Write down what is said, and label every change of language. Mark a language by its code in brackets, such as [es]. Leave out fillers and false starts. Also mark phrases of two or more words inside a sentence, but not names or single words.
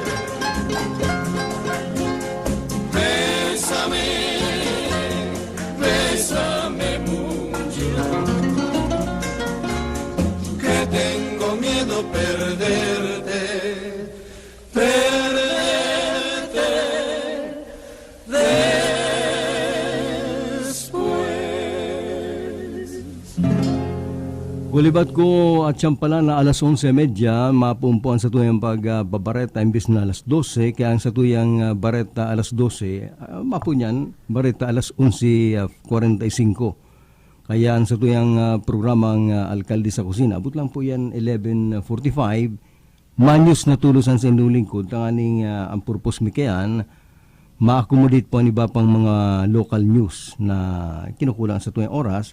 [es] Bésame, bésame mucho, que tengo miedo perderte, perderte después. [bik] Kulibat ko at siyang pala na alas 11:30, mapumpuan sa tuyang pagbabareta imbis na alas 12, kaya ang sa tuyang bareta alas 12, mapunyan, bareta alas 11:45. Kaya ang sa tuyang programang Alkalde sa Kusina, abot lang po yan 11:45, manyos na tulusan sa inyong lingkod, tanganing ang purpose mi kayan, ma-accommodate po ang iba pang mga [en] local news [bik] na kinukulang sa tuyang oras.